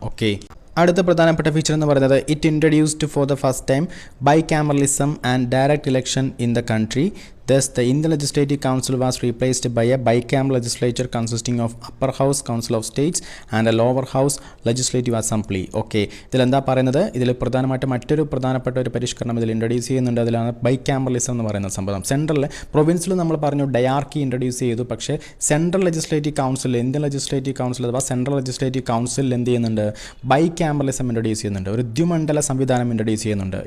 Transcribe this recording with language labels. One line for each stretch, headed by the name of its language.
Malayalam: Okay, അടുത്ത പ്രധാനപ്പെട്ട feature എന്ന് പറയുന്നത്
English: It introduced for the first time bicameralism and direct election in the country. Thus, the Indian Legislative Council was replaced by a bicameral legislature consisting of Upper House Council of States and a Lower House Legislative Assembly.
Malayalam: Okay, ഇതിലെന്താ പറയുന്നത്? ഇതിൽ പ്രധാനമായിട്ട് മറ്റൊരു പ്രധാനപ്പെട്ട ഒരു പരിഷ്കരണം ഇതിൽ introduce ചെയ്യുന്നുണ്ട്. അതിലാണ് ബൈകാമറലിസം എന്ന് പറയുന്ന സംഭവം. സെൻട്രൽ പ്രൊവിൻസിൽ നമ്മൾ പറഞ്ഞു ഡയാർക്കി ഇൻട്രൊഡ്യൂസ് ചെയ്തു. പക്ഷേ central legislative council, Indian legislative council അഥവാ സെൻട്രൽ ലെജിസ്ലേറ്റീവ് കൗൺസിൽ എന്ത് ചെയ്യുന്നുണ്ട്? ബൈകാമറലിസം ഇൻട്രൊഡ്യൂസ് ചെയ്യുന്നുണ്ട്. ഒരു ദ്വിമണ്ഡല സംവിധാനം ഇൻട്രൊഡ്യൂസ് ചെയ്യുന്നുണ്ട്.